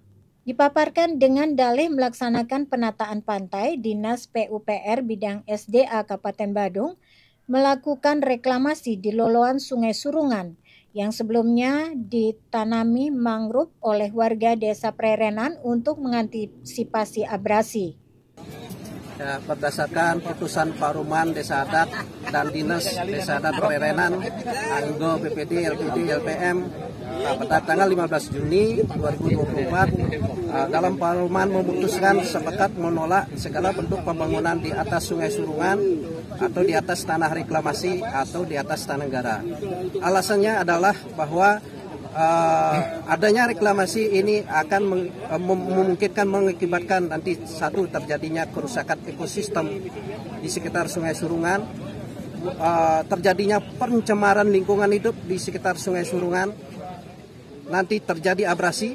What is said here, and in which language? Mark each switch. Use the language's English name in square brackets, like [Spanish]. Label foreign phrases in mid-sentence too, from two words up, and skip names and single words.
[Indonesian] Dipaparkan dengan dalih melaksanakan penataan pantai, Dinas PUPR Bidang SDA Kabupaten Badung melakukan reklamasi di Loloan Sungai Surungan yang sebelumnya ditanami mangrove oleh warga Desa Prerenan untuk mengantisipasi abrasi. Ya, berdasarkan putusan Paruman Desa Adat dan Dinas Desa Adat Prerenan, Anggo BPD, LPD, LPM, pada tanggal 15 Juni 2024, dalam Paruman memutuskan sepakat menolak segala bentuk pembangunan di atas Sungai Surungan atau di atas tanah reklamasi atau di atas tanah negara. Alasannya adalah bahwa adanya reklamasi ini akan memungkinkan mengakibatkan nanti satu terjadinya kerusakan ekosistem di sekitar Sungai Surungan, terjadinya pencemaran lingkungan hidup di sekitar Sungai Surungan, nanti terjadi abrasi.